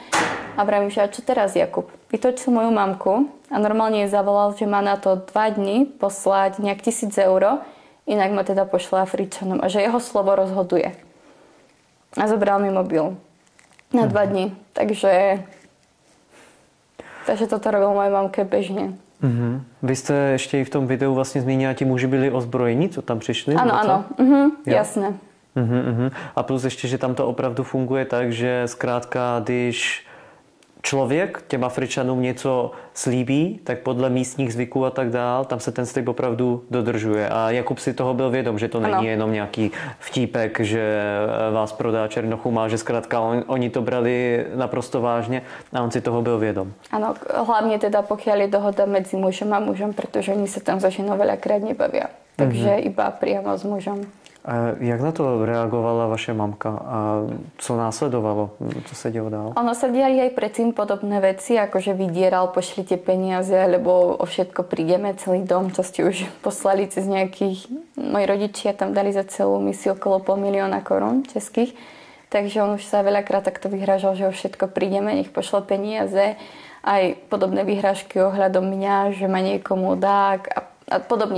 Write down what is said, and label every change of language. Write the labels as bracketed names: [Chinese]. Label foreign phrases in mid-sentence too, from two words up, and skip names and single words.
[Slovak] A vravím, že a čo teraz, Jakub? Vytočil moju mamku a normálne jej zavolal, že má na to 2 dni poslať nejak 1000 eur, inak ma teda pošle Afričanom a že jeho slovo rozhoduje. A zobral mi mobil na 2 dni. Takže toto robil mojej mamke bežne. [Czech] Vy jste ještě i v tom videu vlastně zmínila, ti muži byli ozbrojení, co tam přišli? Ano, jasné. A plus ještě, že tam to opravdu funguje tak, že zkrátka, když člověk těm Afričanům něco slíbí, tak podle místních zvyků a tak dál, tam se ten slib opravdu dodržuje. A Jakub si toho byl vědom, že to není jenom nějaký vtípek, že vás prodá černochu, že zkrátka oni to brali naprosto vážně a on si toho byl vědom. [Slovak] Áno, hlavne teda pokiaľ je dohoda medzi mužom a mužom, pretože oni sa tam za ženou veľakrát nebavia. Takže iba priamo s mužom. [Czech] A jak na to reagovala vaše mamka a co následovalo? Co se dělo dál? [Slovak] Ono sa diali aj predtým podobné veci, akože vydieral, pošlite peniaze, lebo o všetko prídeme, celý dom, čo ste už poslali cez nejakých... Moji rodičia tam dali za celú misiu okolo 500 000 korún českých, takže on už sa veľakrát takto vyhrážal, že o všetko prídeme, nech pošle peniaze, aj podobné vyhrážky ohľadom mňa, že ma niekomu dá a podobne.